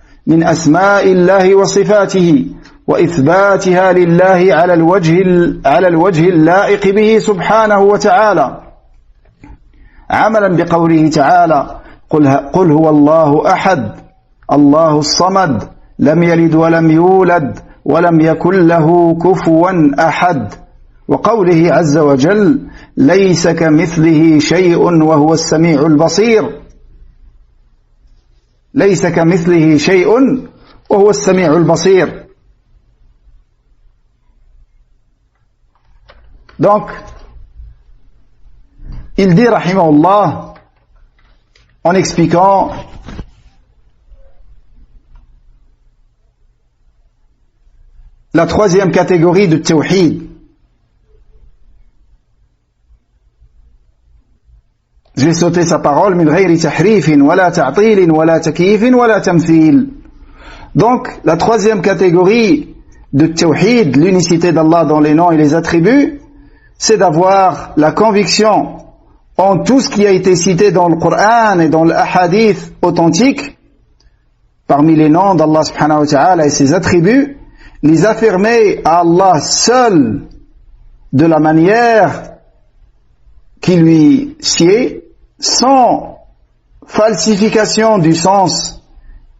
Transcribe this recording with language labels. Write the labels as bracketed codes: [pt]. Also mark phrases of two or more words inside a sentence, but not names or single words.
[ar] من أسماء الله وصفاته وإثباتها لله على الوجه اللائق به سبحانه وتعالى، عملا بقوله تعالى: قل هو الله أحد الله الصمد لم يلد ولم يولد ولم يكن له كفوا أحد، وقوله عز وجل: ليس كمثله شيء وهو السميع البصير. ليس كمثله شيء وهو السميع البصير. [fr] Donc, il dit, rahimahullah, en expliquant la troisième catégorie de tawhid. J'ai sauté sa parole, [ar] من غير تحريف ولا تعطيل ولا تكييف ولا تمثيل. [fr] Donc, la troisième catégorie de tawhid, l'unicité d'Allah dans les noms et les attributs, c'est d'avoir la conviction en tout ce qui a été cité dans le Coran et dans le hadith authentique, parmi les noms d'Allah [ar] سبحانه وتعالى [fr] et ses attributs, les affirmer à Allah seul de la manière qui lui sied, sans falsification du sens